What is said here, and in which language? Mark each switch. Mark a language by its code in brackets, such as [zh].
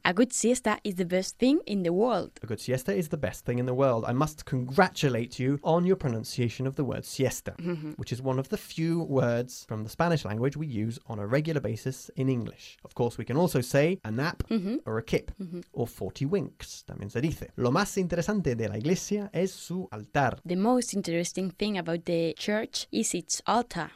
[en] A good siesta is the best thing in the world. A good siesta is the best thing in the world. I must congratulate you on your pronunciation of the word siesta, which is one of the few words from the Spanish language we use on a regular basis in English. Of course, we can also say a nap or a kip or 40 winks. [es] También se dice. Lo más interesante de la iglesia es su altar. [en] The most interesting thing about the church is its altar.